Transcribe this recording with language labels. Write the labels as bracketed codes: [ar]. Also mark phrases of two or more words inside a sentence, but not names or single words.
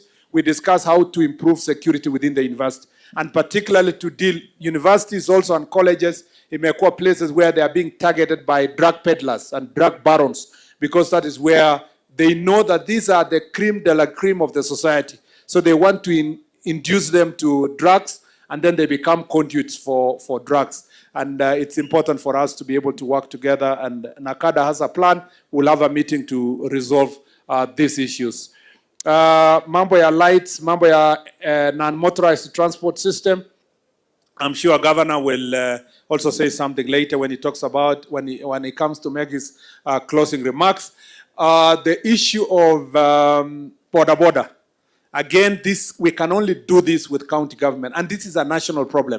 [en] We discuss how to improve security within the university, and particularly to deal universities also and colleges imekuwa places where they are being targeted by drug peddlers and drug barons, because that is where they know that these are the cream de la cream of the society. So they want to induce them to drugs, and then they become conduits for drugs. And it's important for us to be able to work together, and NACADA has a plan. We'll have a meeting to resolve these issues. [sw] Mambo ya lights, mambo ya [en] non-motorized transport system. I'm sure Governor will also say something later when he talks about, when he comes to make his closing remarks. The issue of border. Again, we can only do this with county government, and this is a national problem.